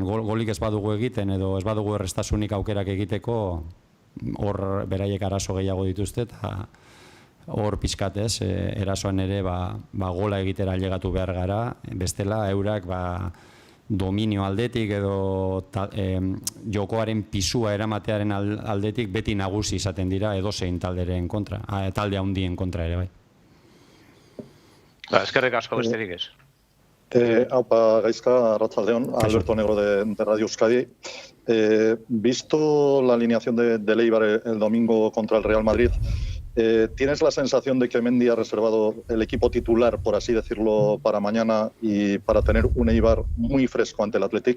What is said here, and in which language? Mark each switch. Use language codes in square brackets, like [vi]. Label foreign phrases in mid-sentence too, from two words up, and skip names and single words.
[eu] Golik ez badugu egiten edo ez badugu errestasunik aukerak egiteko, hor beraiek arazo gehiago dituzte, eta hor pixkatez, erasoan ere gola egitera ailegatu behar gara, bestela eurak dominio aldetik edo jokoaren pisua eramatearen aldetik beti nagusi izaten dira edozein talderen kontra, talde handien kontra ere bai. Eskerrik asko besterik ez. Aupa Gaizka, arratsaldeon, [es] Alberto Negro de Radio Euskadi. Visto la alineación de Eibar el domingo contra el Real Madrid, ¿tienes la sensación de que Mendy ha reservado el equipo titular, por así decirlo, para mañana y para tener un Eibar muy fresco ante el Athletic?